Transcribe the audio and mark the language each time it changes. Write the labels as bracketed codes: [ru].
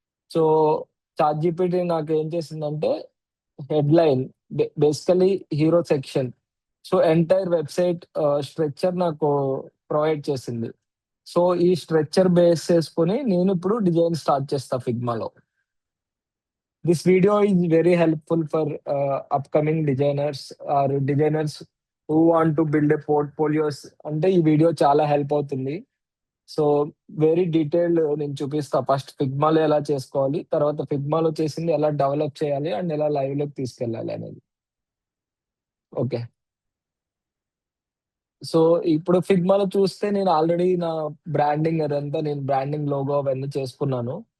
[te] So ChatGPT నాకేం చేసిందంటే headline basically hero section. So entire website structure నాకు provide చేసింది. సో ఈ స్ట్రక్చర్ బేస్ చేసుకొని నేనిప్పుడు డిజైన్ స్టార్ట్ చేస్తా ఫిగ్మాలో. [en] This video is very helpful for upcoming designers or designers who want to build a portfolios. [te] అంటే ఈ వీడియో చాలా help అవుతుంది. [en] so very detailed [te] నేను చూపిస్తా. ఫస్ట్ ఫిగ్మాలో ఎలా చేసుకోవాలి, తర్వాత ఫిగ్మాలో చేసింది ఎలా డెవలప్ చేయాలి అండ్ ఎలా లైవ్‌లోకి తీసుకెళ్ళాలి అనేది. ఓకే. సో ఇప్పుడు ఫిగ్మాలో చూస్తే నేను ఆల్రెడీ నా బ్రాండింగ్ అదంతా నేను బ్రాండింగ్ లోగో అవన్నీ చేసుకున్నాను.